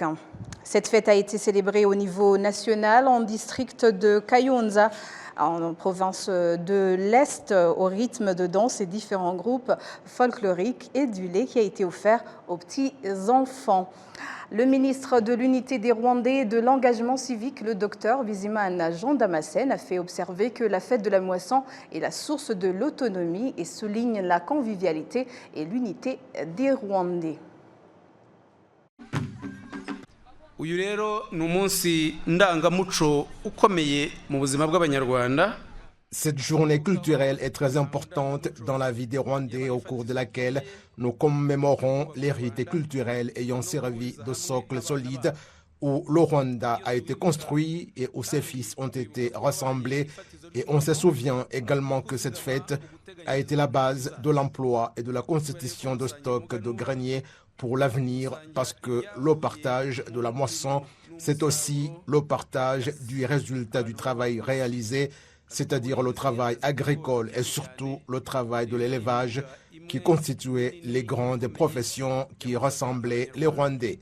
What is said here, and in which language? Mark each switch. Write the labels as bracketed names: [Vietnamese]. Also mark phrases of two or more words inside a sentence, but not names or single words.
[French] Cette fête a été célébrée au niveau national en district de Kayonza, en province de l'Est, au rythme de danse et différents groupes folkloriques et du lait qui a été offert aux petits enfants. Le ministre de l'Unité des Rwandais et de l'Engagement civique, le docteur Bizimana Jean Damascène, a fait observer que la fête de la moisson est la source de l'autonomie et souligne la convivialité et l'unité des Rwandais. [Kinyarwanda] Uyu rero ni umunsi ndangamuco ukomeye mu buzima bw'Abanyarwanda. [French] Cette journée culturelle est très importante dans la vie des Rwandais, au cours de laquelle nous commémorons l'héritage culturel ayant servi de socle solide où le Rwanda a été construit et où ses fils ont été rassemblés. Et on se souvient également que cette fête a été la base de l'emploi et de la constitution de stocks de greniers pour l'avenir, parce que le partage de la moisson, c'est aussi le partage du résultat du travail réalisé, c'est-à-dire le travail agricole et surtout le travail de l'élevage qui constituait les grandes professions qui rassemblaient les Rwandais.